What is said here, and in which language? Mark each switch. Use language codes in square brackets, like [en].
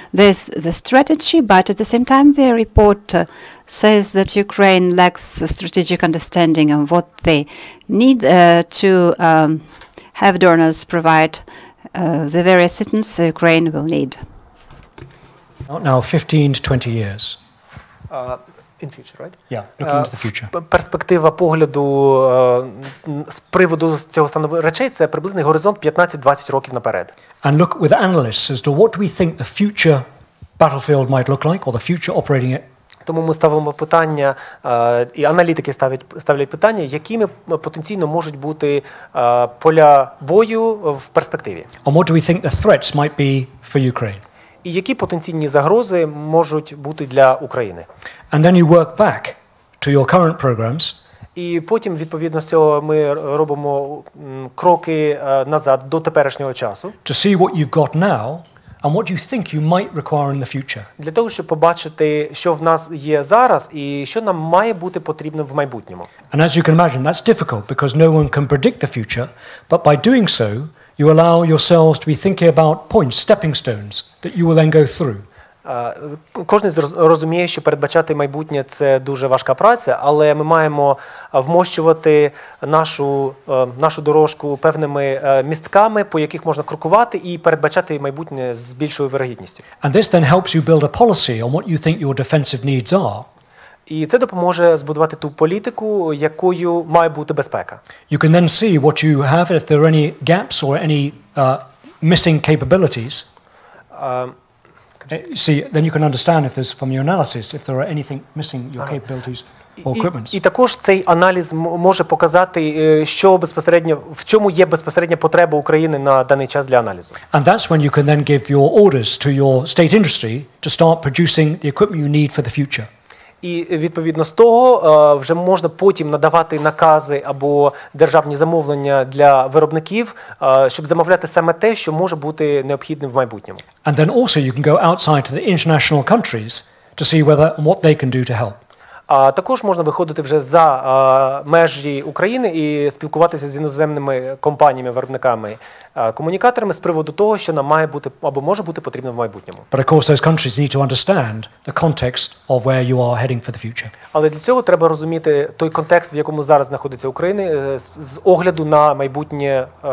[en] There's the strategy, but at the same time the report says that Ukraine lacks a strategic understanding of what they need to have donors provide the very assistance Ukraine will need. Now 15 to 20 years. In future, right? Yeah, looking into the future. [uk] Перспектива погляду з приводу цього стану речей – це приблизний горизонт 15-20 років наперед. [en] And look with analysts as to what do we think the future battlefield might look like, or the future operating it. [uk] Тому ми ставимо питання, і аналітики ставлять питання, якими потенційно можуть бути поля бою в перспективі. [en] And what do we think the threats might be for Ukraine? [uk] І які потенційні загрози можуть бути для України. [en] And then you work back to your current programs. [uk] І потім, відповідно з цього, ми робимо кроки назад до теперішнього часу. [en] To see what you've got now and what you think you might require in the future. [uk] Для того, щоб побачити, що в нас є зараз і що нам має бути потрібно в майбутньому. [en] And as you can imagine, that's difficult because no one can predict the future, but by doing so, you allow yourselves to be thinking about points, stepping stones that you will then go through. [uk] Кожен розуміє, що передбачати майбутнє – це дуже важка праця, але ми маємо вмощувати нашу дорожку певними містками, по яких можна крокувати і передбачати майбутнє з більшою вірогідністю. [en] And this then helps you build a policy on what you think your defensive needs are. [uk] І це допоможе збудувати ту політику, якою має бути безпека. [en] You can then see what you have, if there are any gaps or any missing capabilities. See, then you can understand if there's, from your analysis, if there are anything missing your capabilities or equipment. [uk] І також цей аналіз може показати, що безпосередньо, в чому є безпосередня потреба України на даний час для аналізу. [en] And that's when you can then give your orders to your state industry to start producing the equipment you need for the future. [uk] І відповідно з того вже можна потім надавати накази або державні замовлення для виробників, щоб замовляти саме те, що може бути необхідним в майбутньому. [en] And then also you can go outside to the international countries to see whether and what they can do to help. [uk] А також можна виходити вже за межі України і спілкуватися з іноземними компаніями, виробниками, комунікаторами з приводу того, що нам має бути або може бути потрібно в майбутньому. [en] But of course those countries need to understand the context of where you are heading for the future. [uk] Але для цього треба розуміти той контекст, в якому зараз знаходиться Україна, з огляду на майбутнє.